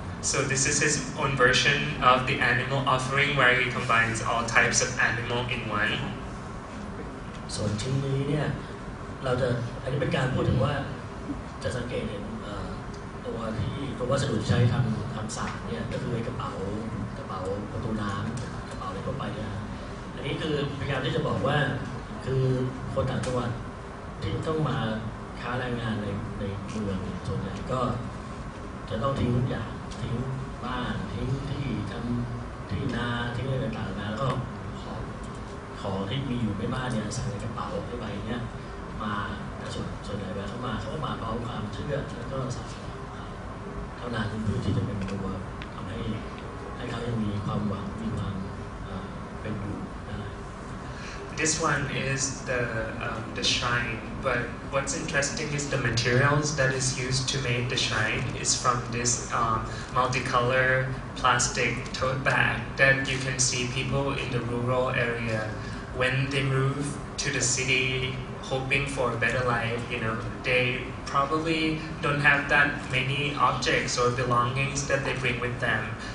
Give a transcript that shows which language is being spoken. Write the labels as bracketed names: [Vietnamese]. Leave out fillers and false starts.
[English] So this is his own version of the animal offering where he combines all types of animal in one. [Thai] ส่วนชิ้นนี้เนี่ยอันนี้เป็นการพูดถึงว่าจะสังเกตเห็นตัววัสดุที่ใช้ทำสารเนี่ยก็คือกระเป๋าประตูน้ำกระเป๋าอะไรทั่วไปเนี่ยอันนี้คือพยายามที่จะบอกว่าคือคนต่างจังหวัดที่ต้องมาค้าแรงงานในเมืองส่วนใหญ่ก็จะต้องทิ้งทุกอย่างทิ้งบ้านทิ้งที่ทำที่นาทิ้งอะไรต่างๆแล้วก็ ของที่มีอยู่ไม่มากเนี่ยใส่ในกระเป๋าในใบเนี้ยมาส่วนใหญ่เวลาเขามาพร้อมความเชื่อแล้วก็ศาสนาเท่านั้นเพื่อที่จะเป็นตัวทำให้เขายังมีความหวังมีความเป็นอยู่ได้ [English] This one is the shrine, but what's interesting is the materials that is used to make the shrine is from this multicolor plastic tote bag that you can see people in the rural area when they move to the city hoping for a better life, they probably don't have that many objects or belongings that they bring with them.